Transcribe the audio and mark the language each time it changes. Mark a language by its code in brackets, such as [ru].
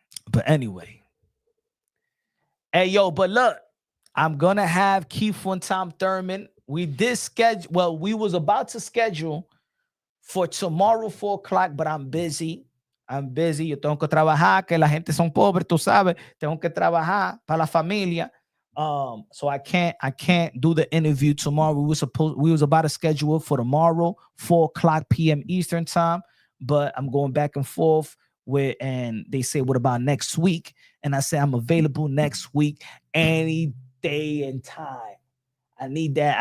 [en] But anyway. Hey, yo, but look, I'm going to have Keith and Tom Thurman. We was about to schedule for tomorrow, 4 o'clock, but I'm busy. [es] Yo tengo que trabajar, que la gente son pobres, tú sabes. Tengo que trabajar para la familia. [en] So I can't do the interview tomorrow. We was about to schedule it for tomorrow, 4 o'clock p.m. Eastern time, but I'm going back and forth and they say, what about next week? And I say, I'm available next week, any day and time. I need that.